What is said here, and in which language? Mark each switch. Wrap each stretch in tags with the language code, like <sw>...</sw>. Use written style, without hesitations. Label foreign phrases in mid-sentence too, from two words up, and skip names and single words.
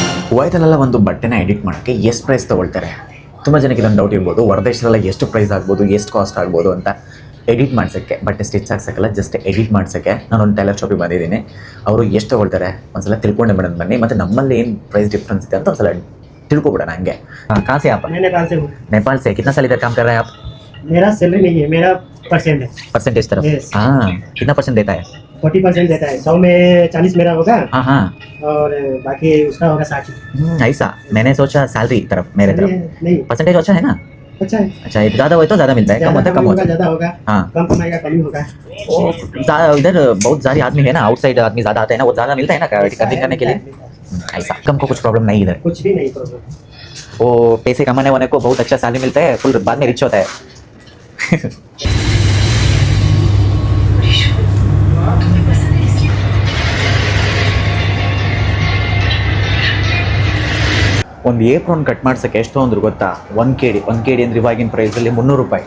<kn>ಕುವೈತಲ್ಲೆಲ್ಲ ಒಂದು ಬಟ್ಟೆನ ಎಡಿಟ್ ಮಾಡೋಕ್ಕೆ ಎಷ್ಟು ಪ್ರೈಸ್ ತೊಗೊಳ್ತಾರೆ? ತುಂಬ ಜನಕ್ಕೆ ಇದೊಂದು ಡೌಟ್ ಇರ್ಬೋದು, ಹೊರದೇಶದಲ್ಲ ಎಷ್ಟು ಪ್ರೈಸ್ ಆಗ್ಬೋದು, ಎಷ್ಟು ಕಾಸ್ಟ್ ಆಗ್ಬೋದು ಅಂತ. ಎಡಿಟ್ ಮಾಡ್ಸೋಕ್ಕೆ, ಬಟ್ಟೆ ಸ್ಟಿಚ್ ಹಾಕ್ಸೋಕ್ಕಲ್ಲ,</kn> <en>just edit</en> <kn>ಮಾಡ್ಸೋಕ್ಕೆ ನಾನೊಂದು ಟೈಲರ್ ಶಾಪಿಗೆ ಬಂದಿದ್ದೀನಿ. ಅವರು ಎಷ್ಟು ತೊಗೊಳ್ತಾರೆ ಒಂದ್ಸಲ ತಿಳ್ಕೊಂಡೆ ಬಿಡೋದು ಬನ್ನಿ, ಮತ್ತು ನಮ್ಮಲ್ಲಿ ಏನು</kn> <en>price difference</en> <kn>ಇದೆ ಅಂತ ಒಂದ್ಸಲ ತಿಳ್ಕೊಬಿಡೋಣ ಹಂಗೆ.</kn> <hi>कहाँ से आप? मैं नेपाल से हूँ। नेपाल से कितना साल इधर काम कर रहे हैं आप? मेरा सैलरी नहीं है, मेरा परसेंट है। परसेंटेज तरफ? Yes. हाँ, कितना परसेंट देता है? 40% देता है। 100 में 40 मेरा होगा हाँ हाँ, और बाकी उसका होगा 60। ऐसा मैंने सोचा सैलरी तरफ, मेरे तरफ नहीं, परसेंटेज अच्छा है ना? अच्छा है। अच्छा, ज़्यादा हो तो ज़्यादा मिलता है, कम होता है कम होता है। ज़्यादा होगा, हाँ, कम कमाएगा कम ही होगा। इधर बहुत सारे आदमी है ना, आउटसाइड आदमी ज़्यादा आते हैं ना, वो ज़्यादा मिलता है ना कटिंग करने के लिए। ऐसा कम को कुछ प्रॉब्लम नहीं इधर, कुछ भी नहीं प्रॉब्लम। वो पैसे कमाने वाले को बहुत अच्छा सैलरी मिलता है, फुल बाद में रिच होता है।</hi> <kn>ಒಂದು</kn> <en>apron cut</en> <kn>ಮಾಡ್ಸೋಕ್ಕೆ ಎಷ್ಟು ಅಂದ್ರು ಗೊತ್ತಾ? 1 KD ಅಂದರೆ ಇವಾಗಿನ ಪ್ರೈಸಲ್ಲಿ 300 ರೂಪಾಯಿ.</kn>